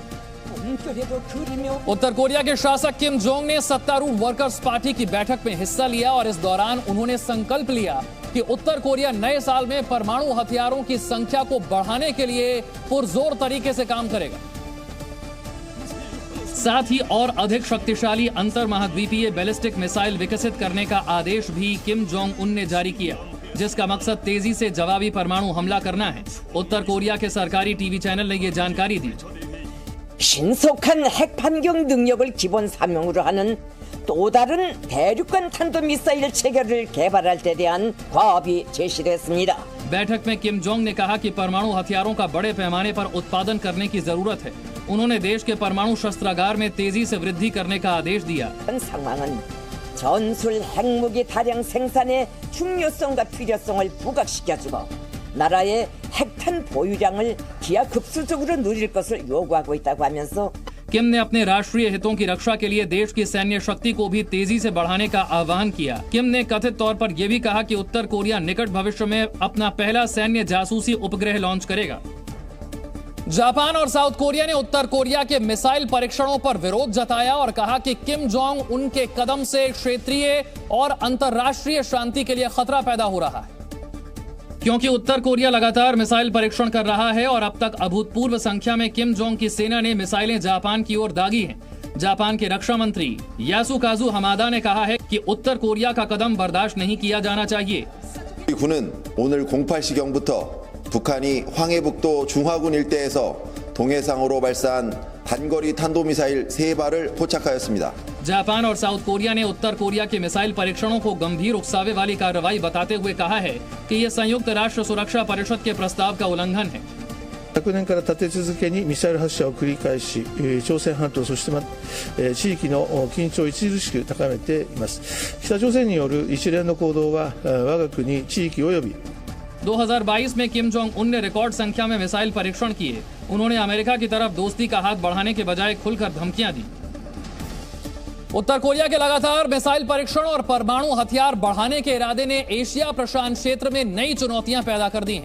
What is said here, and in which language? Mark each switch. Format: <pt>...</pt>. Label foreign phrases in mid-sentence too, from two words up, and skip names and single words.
<hi>उत्तर कोरिया के शासक किम जोंग ने सत्तारूढ़ वर्कर्स पार्टी की बैठक में हिस्सा लिया और इस दौरान उन्होंने संकल्प लिया कि उत्तर कोरिया नए साल में परमाणु हथियारों की संख्या को बढ़ाने के लिए पुरजोर तरीके से काम करेगा। साथ ही और अधिक शक्तिशाली अंतर महाद्वीपीय बैलिस्टिक मिसाइल विकसित करने का आदेश भी किम जोंग उन ने जारी किया, जिसका मकसद तेजी से जवाबी परमाणु हमला करना है। उत्तर कोरिया के सरकारी टीवी चैनल ने ये जानकारी दी।</hi> <ko>신속한 핵 반경 능력을 기본 사명으로 하는 또 다른 대륙간 탄도 미사일 체계를 개발할 때 대한 과업이 제시됐습니다.</ko> <hi>बैठक में किम जोंग ने कहा कि परमाणु हथियारों का बड़े पैमाने पर उत्पादन करने की जरूरत है। उन्होंने देश के परमाणु शस्त्रागार में तेजी से वृद्धि करने का आदेश दिया।</hi> <ko>상황은 전술 핵무기 다량 생산의 중요성과 필요성을 부각시켜주고 나라의 핵탄 보유량을 기하급수적으로 늘릴 것을 요구하고 있다고 하면서</ko> <hi>किम ने अपने राष्ट्रीय हितों की रक्षा के लिए देश की सैन्य शक्ति को भी तेजी से बढ़ाने का आह्वान किया। किम ने कथित तौर पर यह भी कहा कि उत्तर कोरिया निकट भविष्य में अपना पहला सैन्य जासूसी उपग्रह लॉन्च करेगा। जापान और साउथ कोरिया ने उत्तर कोरिया के मिसाइल परीक्षणों पर विरोध जताया और कहा कि किम जोंग उनके कदम से क्षेत्रीय और अंतर्राष्ट्रीय शांति के लिए खतरा पैदा हो रहा है, क्योंकि उत्तर कोरिया लगातार मिसाइल परीक्षण कर रहा है और अब तक अभूतपूर्व संख्या में किम जोंग की सेना ने मिसाइलें जापान की ओर दागी हैं। जापान के रक्षा मंत्री यासुकाजु हमादा ने कहा है कि उत्तर कोरिया का कदम बर्दाश्त नहीं किया जाना चाहिए।</hi> <ko>우리 군은 오늘 08시경부터 북한이 황해북도 중화군 일대에서 동해상으로 발사한 단거리 탄도미사일 3발을 포착하였습니다.</ko> <hi>जापान और साउथ कोरिया ने उत्तर कोरिया के मिसाइल परीक्षणों को गंभीर उकसावे वाली कार्रवाई बताते हुए कहा है कि यह संयुक्त राष्ट्र सुरक्षा परिषद के प्रस्ताव का उल्लंघन है।</hi> <ja>昨年から立て続けにミサイル発射を繰り返し、朝鮮半島そして地域の緊張を著しく高めています。北朝鮮による一連の行動は我が国地域及び</ja> <hi>2022 में किम जोंग उन ने रिकॉर्ड संख्या में मिसाइल परीक्षण किए। उन्होंने अमेरिका की तरफ दोस्ती का हाथ बढ़ाने के बजाय खुलकर धमकियां दी। उत्तर कोरिया के लगातार मिसाइल परीक्षण और परमाणु हथियार बढ़ाने के इरादे ने एशिया प्रशांत क्षेत्र में नई चुनौतियां पैदा कर दी हैं।</hi>